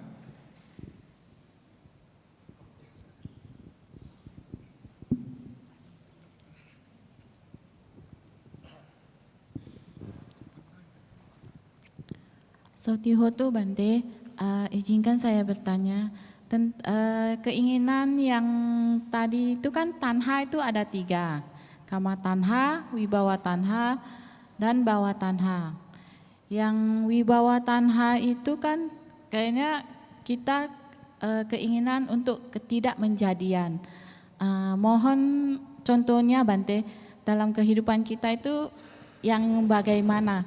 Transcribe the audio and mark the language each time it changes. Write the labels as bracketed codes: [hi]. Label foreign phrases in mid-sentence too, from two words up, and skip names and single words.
[pi] Sotihotu Bante, [id] izinkan saya bertanya, keinginan yang tadi itu kan tanha itu ada 3, [pi] kama tanha, wibawa tanha, dan bawa tanha. [id] Yang [pi] wibawa tanha [id] itu kan kayaknya kita keinginan untuk ketidakmenjadian. Mohon contohnya Bante, dalam kehidupan kita itu yang bagaimana?